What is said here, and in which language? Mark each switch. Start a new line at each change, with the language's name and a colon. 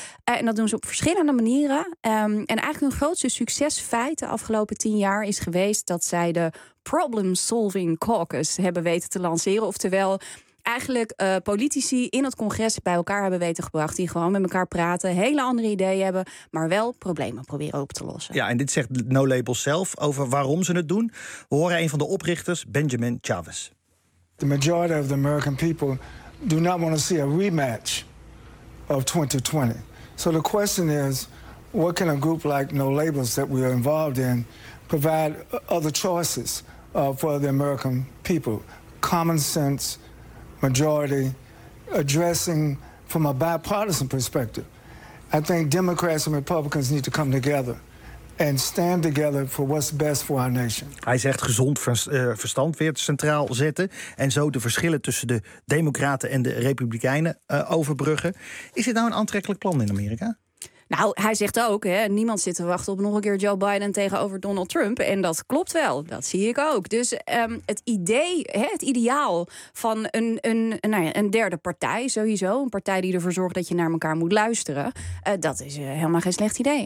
Dutch: En dat doen ze op verschillende manieren. En eigenlijk hun grootste succesfeit de afgelopen 10 jaar is geweest dat zij de Problem Solving Caucus hebben weten te lanceren. Oftewel, eigenlijk politici in het congres bij elkaar hebben weten gebracht, die gewoon met elkaar praten, hele andere ideeën hebben, maar wel problemen proberen op te lossen. Ja, en dit zegt No Labels zelf over waarom ze het doen. We horen een van de oprichters, Benjamin Chavez.
English: The majority of the American people do not want to see a rematch of 2020. So the question is, what can a group like No Labels that we are involved in provide other choices for the American people? Common sense, majority, addressing from a bipartisan perspective. I think Democrats and Republicans need to come together and stand together for what's best for our nation.
Dutch: Hij zegt gezond verstand weer centraal zetten en zo de verschillen tussen de Democraten en de Republikeinen overbruggen. Is dit nou een aantrekkelijk plan in Amerika? Nou, hij zegt ook, hè, niemand zit te wachten op nog een keer Joe Biden tegenover Donald Trump. En dat klopt wel, dat zie ik ook. Dus het idee, hè, het ideaal van een derde partij sowieso, een partij die ervoor zorgt dat je naar elkaar moet luisteren, dat is helemaal geen slecht idee.